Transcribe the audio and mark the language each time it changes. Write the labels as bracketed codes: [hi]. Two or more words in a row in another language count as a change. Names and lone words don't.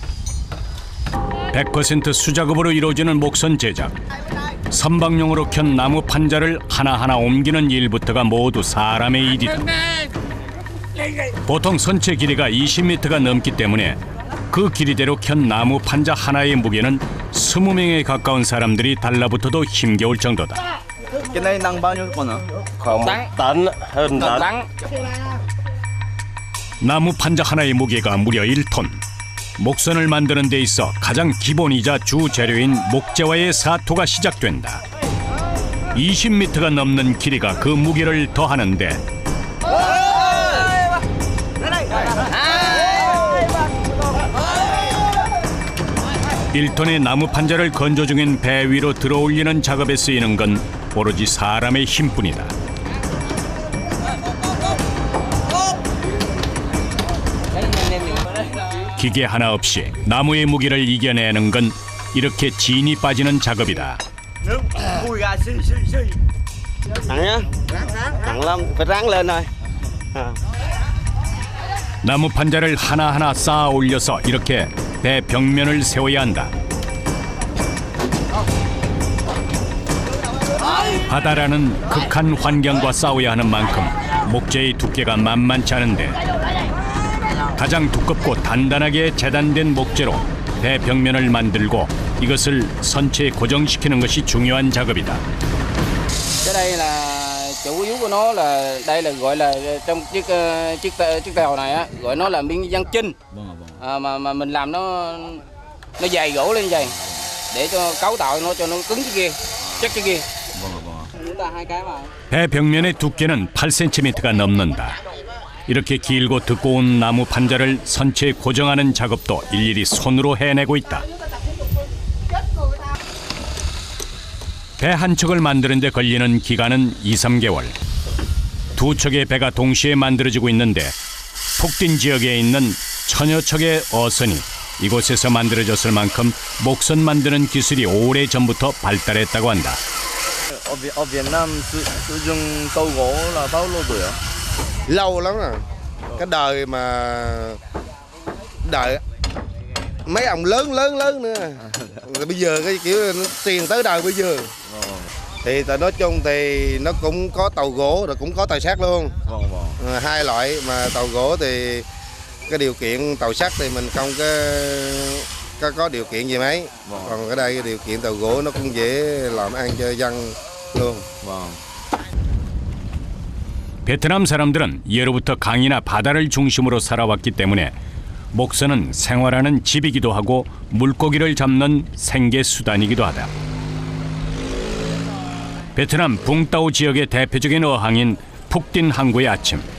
[ko] 100% 수작업으로 이루어지는 목선 제작, 선박용으로 켠 나무 판자를 하나하나 옮기는 일부터가 모두 사람의 일이다. 보통 선체 길이가 20m가 넘기 때문에 그 길이대로 켠 나무 판자 하나의 무게는 20명에 가까운 사람들이 달라붙어도 힘겨울 정도다. [vi] Cái này nặng bao nhiêu con ạ? Khoảng 1 tấn, hơn tấn. [ko] 나무 판자 하나의 무게가 무려 1톤. 목선을 만드는 데 있어 가장 기본이자 주 재료인 목재와의 사토가 시작된다. 20m가 넘는 길이가 그 무게를 더하는데 1톤의 나무 판자를 건조 중인 배 위로 들어올리는 작업에 쓰이는 건 오로지 사람의 힘뿐이다. 기계 하나 없이 나무의 무게를 이겨내는 건 이렇게 진이 빠지는 작업이다. [vi] Nặng nhá. Nặng lắm, phải ráng lên thôi. [ko] 나무 판자를 하나하나 쌓아 올려서 이렇게 배 벽면을 세워야 한다. 바다라는 극한 환경과 싸워야 하는 만큼 목재의 두께가 만만치 않은데 가장 두껍고 단단하게 재단된 목재로 배 벽면을 만들고 이것을 선체에 고정시키는 것이 중요한 작업이다. [vi] Cái đây là chủ yếu của nó là đây là gọi là trong chiếc tàu này á, gọi nó là miếng ván chinh. Mà mình làm nó dày gỗ lên dày để cho cấu tạo nó cho nó cứng cái kia, chắc cái kia. Chúng ta 2cái mà. [ko] 배 벽면의 두께는 8cm가 넘는다. 이렇게 길고 두꺼운 나무 판자를 선체에 고정하는 작업도 일일이 손으로 해내고 있다. 배 한 척을 만드는 데 걸리는 기간은 2~3개월. 두 척의 배가 동시에 만들어지고 있는데 푹딘 지역에 있는 천여 척의 어선이 이곳에서 만들어졌을 만큼 목선 만드는 기술이 오래전부터 발달했다고 한다. [vi] Ở Việt Nam sử dụng tàu gỗ là bao lâu tuổi ạ? Lâu lắm rồi. Cái đời mà đợi mấy ông lớn nữa. Rồi bây giờ cái kiểu nó tiền tới đời bây giờ. Thì nói chung thì nó cũng có tàu gỗ rồi cũng có tàu sắt luôn. Hai loại mà tàu gỗ thì cái điều kiện tàu sắt thì mình không có điều kiện gì mấy. Còn ở đây cái điều kiện tàu gỗ nó cũng dễ làm ăn cho dân luôn. [ko] 베트남 사람들은 예로부터 강이나 바다를 중심으로 살아왔기 때문에 목선은 생활하는 집이기도 하고 물고기를 잡는 생계 수단이기도 하다. 베트남 붕따오 지역의 대표적인 어항인 푹딘 항구의 아침.